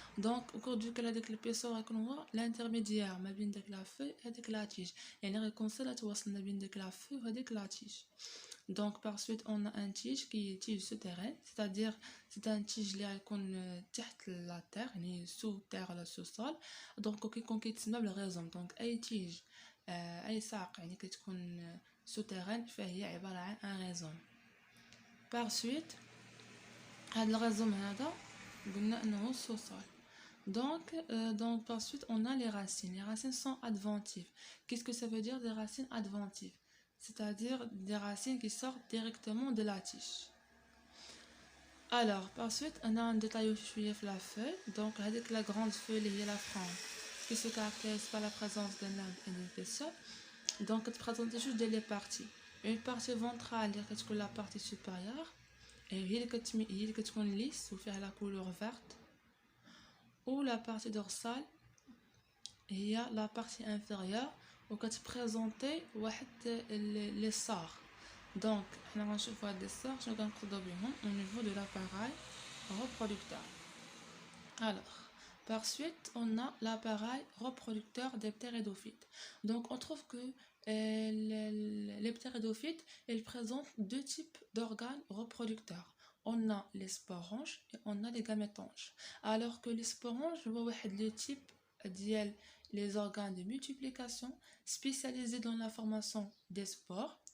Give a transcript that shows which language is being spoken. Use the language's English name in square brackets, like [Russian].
[French] Donc au cours duquel avec le pétiole on voit l'intermédiaire [Arabic] ما بين ديك [French] la feuille et ديك la tige، [Arabic] يعني غيكون لا توصل ما بين ديك [French] la feuille وديك la tige. Donc par suite on a un tige qui est tige souterrain، c'est-à-dire c'est un tige [Arabic] اللي غيكون تحت [French] la terre [Arabic] يعني [French] sous terre ولا sous sol. [Arabic] donc كيكون كيتسمى بالريزوم. donc اي تيج اي ساق يعني كتكون souterrain فهي عباره عن ان ريزوم. [French] par suite [Arabic] هاد الريزوم هذا قلنا انه [French] sous sol. donc par suite on a les racines. Les racines sont adventives. Qu'est-ce que ça veut dire des racines adventives? C'est-à-dire des racines qui sortent directement de la tige. Alors par suite on a un détail sur la feuille. donc avec la grande feuille et la frange qui se caractérise par la présence d'un limbe et d'une pétiole. donc elle présente juste deux parties. une partie ventrale qui est la partie supérieure et [Arabic] هي اللي كتكون [French] lisse [Arabic] وفيها [French] la couleur verte. ou la partie dorsale [Arabic] هي [French] la partie inférieure [Arabic] وكتبريزونتي واحد لي صار. donc حنا غنشوفوا هاد لي صار شنو كنقصدوا بهم [French] au niveau de l'appareil reproducteur. alors par suite on a l'appareil reproducteur des ptéridophytes. donc on trouve que les ptéridophytes ils présentent deux types d'organes reproducteurs. on a les sporanges et on a les gamétanges. alors que les sporanges [Arabic] هو واحد [French] le type [Arabic] ديال [French] les organes de multiplication spécialisés dans la formation des spores.